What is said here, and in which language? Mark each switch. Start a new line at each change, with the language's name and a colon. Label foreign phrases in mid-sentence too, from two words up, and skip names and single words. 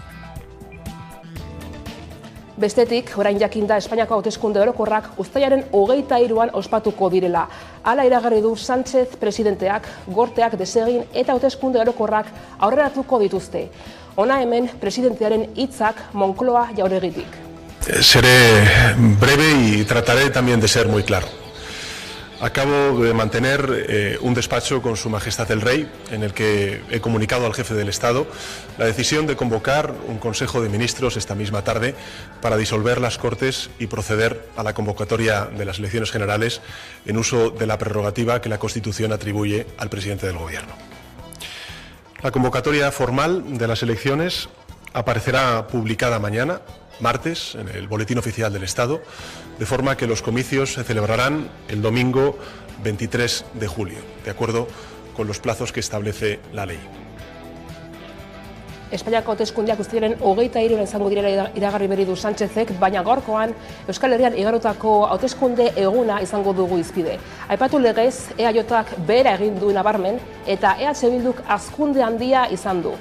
Basque: Bestetik, orain jakinda Espainiako hauteskunde orokorrak uztailaren 23an ospatuko direla. Hala iragarri du Sánchez presidenteak, gorteak desegin eta hauteskunde orokorrak aurreratuko dituzte. Hona hemen presidentearen hitzak Moncloa jauregitik.
Spanish: Seré breve y trataré también de ser muy claro. Acabo de mantener un despacho con Su Majestad el Rey, en el que he comunicado al jefe del Estado la decisión de convocar un Consejo de Ministros esta misma tarde para disolver las Cortes y proceder a la convocatoria de las elecciones generales en uso de la prerrogativa que la Constitución atribuye al presidente del Gobierno. La convocatoria formal de las elecciones aparecerá publicada mañana, martes, en el Boletín Oficial del Estado, de forma que los comicios se celebrarán el domingo 23 de julio, de acuerdo con los plazos que establece la ley.
Basque: Espainiako hauteskundeak uztailaren 23an izango direla iragarri berri du Sánchezek, baina gaurkoan Euskal Herrian igarotako hauteskunde eguna izango dugu hizpide. Aipatu legez, EAJak behera egin du nabarmen eta EH Bilduk hazkunde handia izan du.